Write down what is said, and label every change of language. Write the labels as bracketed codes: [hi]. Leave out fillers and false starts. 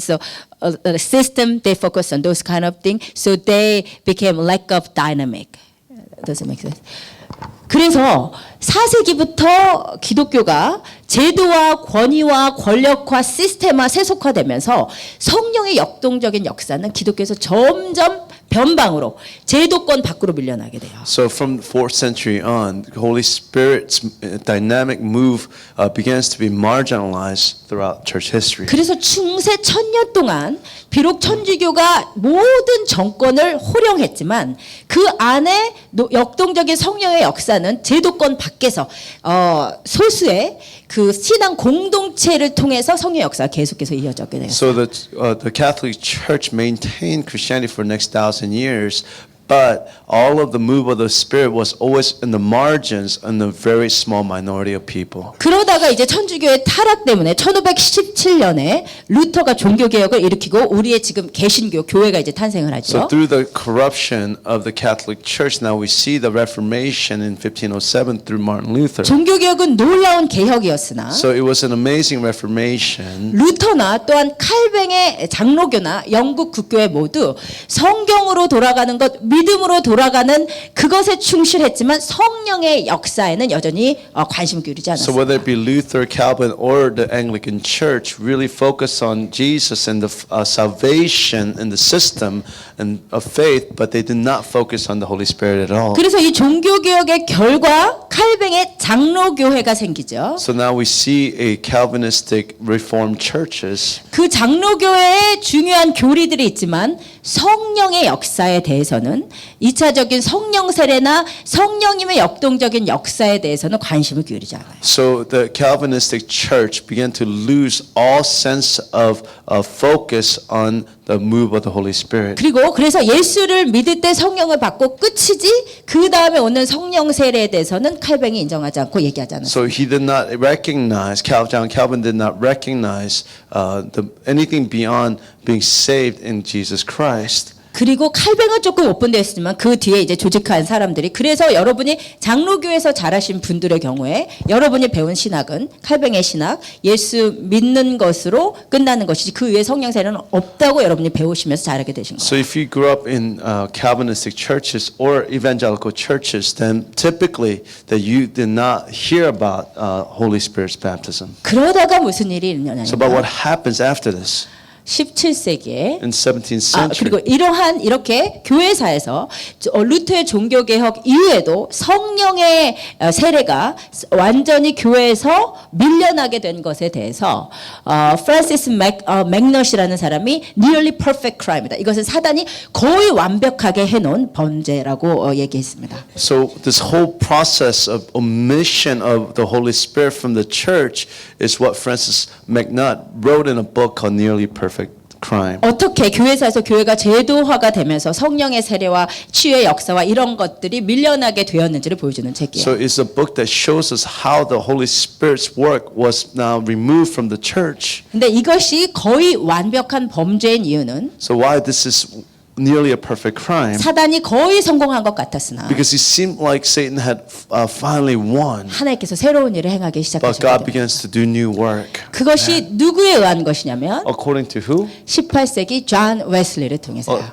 [en] So the system they focused on those kind of things. So they became lack of dynamic. Does it make sense? [ko] 그래서 4세기부터 기독교가 제도와 권위와 권력화 시스템화 세속화되면서 성령의 역동적인 역사는 기독교에서 점점 변방으로 제도권 밖으로 밀려나게 돼요. [en] So from the 4th century on, the Holy Spirit's dynamic move begins to be marginalized throughout church history. [ko] 그래서 중세 1000년 동안 비록 천주교가 모든 정권을 호령했지만 그 안에 역동적인 성령의 역사는 제도권 밖에서 소수의 그 신앙 공동체를 통해서 성령의 역사가 계속해서 이어졌게 돼요. [en] So the Catholic Church maintained Christianity for the next 1,000 years, but all of the move of the Spirit was always in the margins and a very small minority of people. [ko] 그러다가 이제 천주교의 타락 때문에 1517년에 루터가 종교개혁을 일으키고 우리의 지금 개신교 교회가 이제 탄생을 [en] So [ko] 하죠. [en] through the corruption of the Catholic Church, now we see the Reformation in 1507 through Martin Luther. [ko] 종교개혁은 놀라운 개혁이었으나 [en] So it was an amazing Reformation. [ko] 루터나 또한 칼뱅의 장로교나 영국 국교회 모두 성경으로 돌아가는 것, 믿음으로 돌아가는 그것에 충실했지만 성령의 역사에는 여전히 관심을 기울이지 [en] So [ko] 않았어요. [en] whether it be Luther, Calvin, or the Anglican Church, really focus on Jesus and the salvation and the system and of faith, but they did not focus on the Holy Spirit at all. [ko] 그래서 이 종교개혁의 결과 칼뱅의 장로교회가 생기죠. [en] So now we see a Calvinistic Reformed churches. [ko] 그 장로교회에 중요한 교리들이 있지만 성령의 역사에 대해서는 2차적인 성령 세례나 성령님의 역동적인 역사에 대해서는 관심을 기울이지 않아요. [en] So the Calvinistic Church began to lose all sense of focus on the move of the Holy Spirit. [ko] 그래서 예수를 믿을 때 성령을 받고 끝이지 그 다음에 오는 성령 세례에 대해서는 칼뱅이 인정하지 않고 얘기하지 않았어요. [en] So he did not recognize, John Calvin did not recognize anything beyond being saved in Jesus Christ. [ko] 그리고 칼뱅은 조금 오픈되었지만 그 뒤에 이제 조직한 사람들이 그래서 여러분이 장로교에서 자라신 분들의 경우에 여러분이 배운 신학은 칼뱅의 신학 예수 믿는 것으로 끝나는 것이지 그 위에 성령 세례는 없다고 여러분이 배우시면서 자라게 되신 거예요. [en] So if you grew up in Calvinistic churches or evangelical churches, then typically that you did not hear about Holy Spirit's baptism. [ko] 그러다가 무슨 일이 있느냐? [en] So but what happens after this? [ko] 17세기에 [en] In 17th century. [ko] 그리고 이렇게 교회사에서 루터의 종교개혁 이후에도 성령의 세례가 완전히 교회에서 밀려나게 된 것에 대해서 프란시스 맥넛이라는 사람이 [en] nearly perfect crime [ko] 이다. 이것은 사단이 거의 완벽하게 해놓은 범죄라고 얘기했습니다. [en] So this whole process of omission of the Holy Spirit from the church is what Francis McNutt wrote in a book called Nearly Perfect Crime. [ko] 어떻게 교회사에서 교회가 제도화가 되면서 성령의 세례와 치유의 역사와 이런 것들이 밀려나게 되었는지를 보여주는 책이에요. [en] So it's a book that shows us how the Holy Spirit's work was now removed from the church. [ko] 근데 이것이 거의 완벽한 범죄인 이유는 [en] So why this is nearly a perfect crime? [ko] 사단이 거의 성공한 것 같았으나 [en] Because it seemed like Satan had finally won. [ko] 하나님께서 새로운 일을 행하기 [en] But God [ko] 시작하셨거든요. [en] begins to do new work. [ko] 그것이 누구에 의한 것이냐면 [en] According to who? [ko] 18세기 존 웨슬리를 통해서요.